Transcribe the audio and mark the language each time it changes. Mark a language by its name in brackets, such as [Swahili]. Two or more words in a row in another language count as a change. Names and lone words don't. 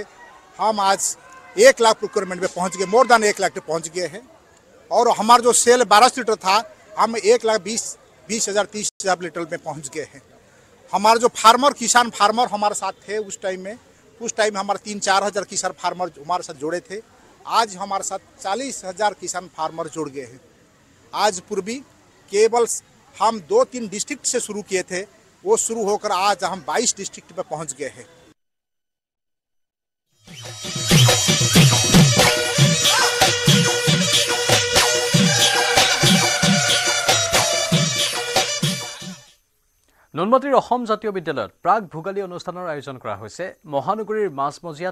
[Hindi] हम आज 1 लाख प्रोक्योरमेंट में पहुँच गए [English] more than [Hindi] 1 लाख पहुँच गए हैं और हमारा जो सेल 1200 लीटर था हम 1,20,000-30,000 लीटर में पहुंच गए हैं हमारे जो फार्मर किसान फार्मर हमारे साथ थे उस टाइम में हमारे 3-4 हज़ार किसान फार्मर हमारे साथ जुड़े थे आज हमारे साथ 40,000 किसान फार्मर जुड़ गए हैं आज पूर्वी केवल हम 2-3 डिस्ट्रिक्ट से शुरू किए थे वो शुरू होकर आज हम 22 डिस्ट्रिक्ट में पहुंच गए हैं [Assamese] নুনমাটিৰ অসম জাতীয় বিদ্যালয়ত প্ৰাক ভোগালী অনুষ্ঠানৰ আয়োজন কৰা হৈছে মহানগৰীৰ মাজমজিয়াত